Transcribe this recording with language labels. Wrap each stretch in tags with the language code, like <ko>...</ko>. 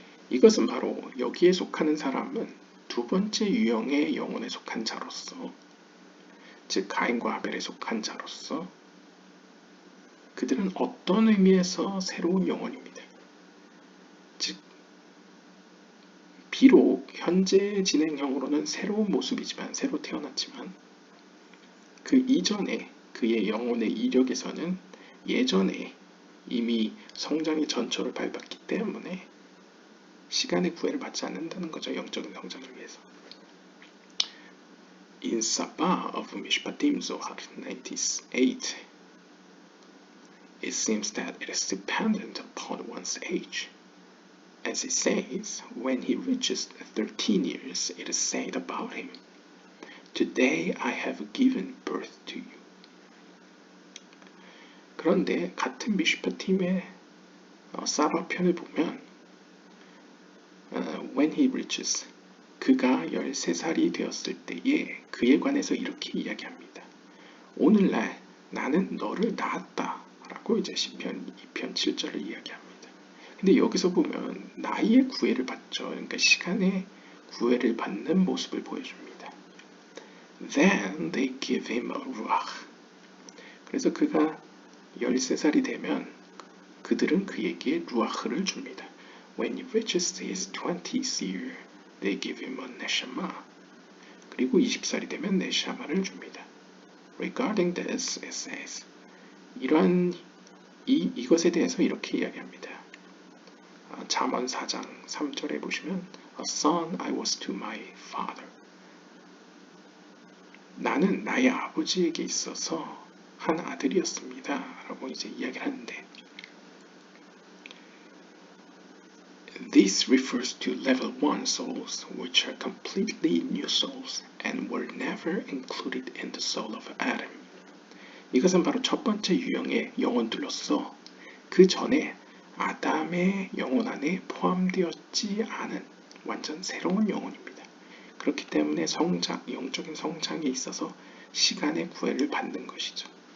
<ko>이것은 바로 여기에 속하는 사람은 두 번째 유형의 영혼에 속한 자로서, 즉 가인과 하벨에 속한 자로서 그들은 어떤 의미에서 새로운 영혼입니다. 즉 비록 현재 진행형으로는 새로운 모습이지만 새로 태어났지만 그 이전에 그의 영혼의 이력에서는 예전에 이미 성장의 전철을 밟았기 때문에 시간의 구애를 받지 않는다는 거죠. 영적인 성장을 위해서.</ko> <en>In Sabah of Mishpatim Zohar 98, it seems that it is dependent upon one's age. As it says, when he reaches 13 years, it is said about him, "Today I have given birth to you."</en> <ko>그런데 같은 미슈파팀의 사바 편을 보면</ko> <en>when he reaches</en> <ko>그가 13살이 되었을 때에 그에 관해서 이렇게 이야기합니다. 오늘날 나는 너를 낳았다 라고 이제 시편 2편 7절을 이야기합니다. 근데 여기서 보면 나이의 구애를 받죠. 그러니까 시간의 구애를 받는 모습을 보여줍니다.</ko> <en>Then they give him a ruach.</en> <ko>그래서 그가 13살이 되면 그들은 그에게 루아흐를 줍니다.</ko> <en>When he reaches his 20th year, they give him a neshama.</en> <ko>그리고 20살이 되면 네샤마를 줍니다.</ko> <en>Regarding this, it says,</en> <ko>이것에 대해서 이렇게 이야기합니다. 잠언 4장 3절에 보시면</ko> <en>A son I was to my father.</en> <ko>나는 나의 아버지에게 있어서 한 아들이었습니다. 라고 이제 이야기를 하는데</ko> <en>This refers to level 1 souls, which are completely new souls and were never included in the soul of Adam.</en> <ko>이것은 바로 첫 번째 유형의 영혼들로서 그 전에 아담의 영혼 안에 포함되었지 않은 완전 새로운 영혼입니다. 그렇기 때문에 영적인 성장에 있어서 시간의 구애를 받는 것이죠.</ko>